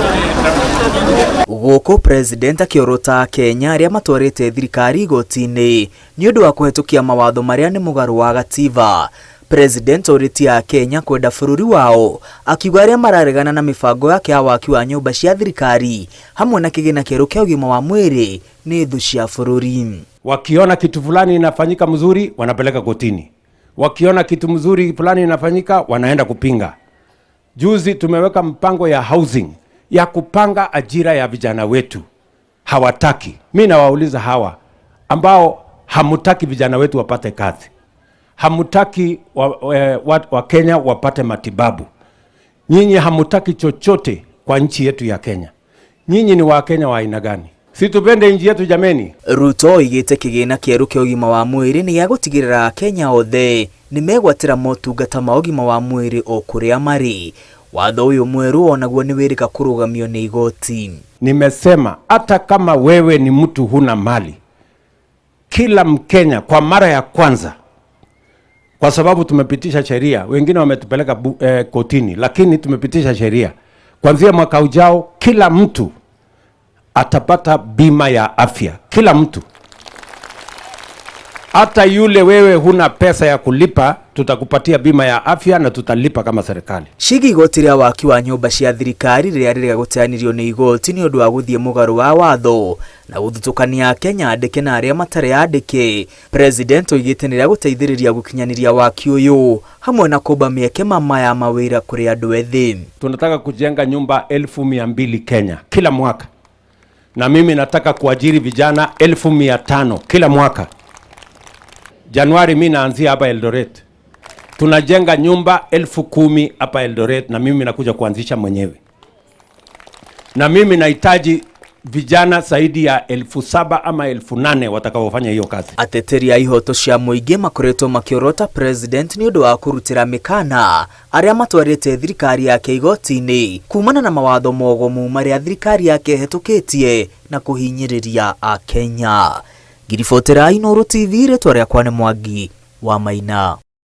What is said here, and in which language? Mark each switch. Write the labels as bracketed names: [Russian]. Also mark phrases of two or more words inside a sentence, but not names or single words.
[Kikuyu] Gũkũ President akĩorota Kenya arĩa matwarĩte thirikari igoti-inĩ nĩ ũndũ wa kũhetũkia mawatho marĩa nĩ mũgarũ wa gatiba. President oritia Kenya kwenda bũrũri wao akiuga arĩa mararegana na mibango yake ya waki wa nyũmba cia thirikari hamwe na kĩgĩna kĩerũ kĩa ũgima wa mwĩrĩ nĩ thũ cia bũrũri. [Swahili] Wakiona kitu fulani inafanyika mzuri wanapeleka kotini, wakiona kitu mzuri fulani inafanyika wanaenda kupinga. Juzi tumeweka mpango ya housing ya kupanga ajira ya vijana wetu, hawataki. Mimi nawauliza hawa ambao hamutaki vijana wetu wapate kazi, hamutaki wa Kenya wapate matibabu, nyinyi hamutaki chochote kwa nchi yetu ya Kenya. Nyinyi ni wa Kenya wa aina gani? Si tupende nchi yetu jameni. [Kikuyu] Ruto igite kĩgĩna kĩerũ kĩa ũgima wa mwĩrĩ nĩ gĩagũtigĩrĩra Kenya othe nĩ megwatĩra motungata ma ũgima wa mwĩrĩ o kũrĩa marĩ. Watho ũyũ mwerũ onaguo nĩ wĩrĩka kũrũgamio nĩ igoti. [Swahili] Nimesema hata kama wewe ni mtu huna mali, kila Mkenya kwa mara ya kwanza, kwa sababu tumepitisha sheria, wengine wametupeleka kotini, lakini tumepitisha sheria, kuanzia mwaka ujao kila mtu atapata bima ya afya. Kila mtu, hata yule wewe huna pesa ya kulipa, tutakupatia bima ya afya na tutalipa kama serikali. [Kikuyu] Shigi igoti rĩa waki wa nyũmba cia thirikari rĩrĩa rĩrĩa gũteanĩrio nĩ igoti nĩ ũndũ wa gũthiĩ mũgarũ wa watho na gũthutũkania Kenya andĩke na arĩa matarĩ andĩke. President oigĩte nĩ rĩa gũteithĩrĩria gũkinyanĩria waki ũyũ hamwe na kũmba mĩeke ya mawĩra kũrĩ andũ ethĩ. [Swahili] Tunataka kujenga nyumba 1200 Kenya kila mwaka, na mimi nataka kuajiri vijana 1500 kila mwaka. Januari mimi naanzia hapa Eldoret. Tunajenga nyumba 10,000 hapa Eldoret na mimi nakuja kuanzisha mwenyewe. Na mimi nahitaji vijana zaidi ya 7,000 ama 8,000 watakaofanya hiyo kazi. [Kikuyu] Ateteri a ihoto cia mũingĩ makoretwo makĩorota President nĩ ũndũ wa kũrutĩra mĩkana arĩa matwarĩte thirikari yake igoti-inĩ kumana na mawatho mogomu marĩa thirikari yake hetũkĩtie na kũhinyĩrĩria a Kenya. Ngiribotera Inooro TV rĩtwa rĩakwa nĩ Mwangi wa Maina.